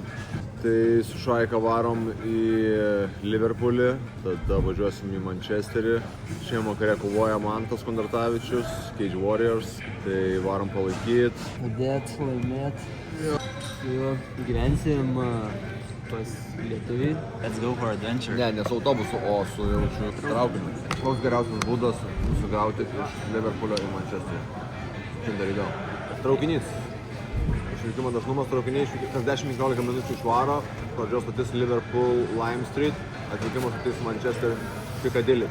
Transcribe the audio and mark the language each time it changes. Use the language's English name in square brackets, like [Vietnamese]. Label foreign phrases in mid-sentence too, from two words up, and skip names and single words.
[Lithuanian] Tai su Šaika varom į Liverpoolį, tada važiuosim į Manchesterį. Šiandien vakare kovoja Mantas Kondratavičius, [English] Cage Warriors, [Lithuanian] tai varom palaikyti. Padėt, laimėt. Su juo gyvensim pas lietuvį. [English] Let's go for adventure. [Lithuanian] Ne su autobusu, o su jaučiu traukiniu. Koks geriausias būdas sugauti iš Liverpoolio į Manchesterį? Šiandien dar įdomu. Traukinys. Išvykimo dažnumas traukiniai kas 10-15 minučių išvaro. Pradžios stotis Liverpool Lime Street, atvykimo stotis Manchester Piccadilly.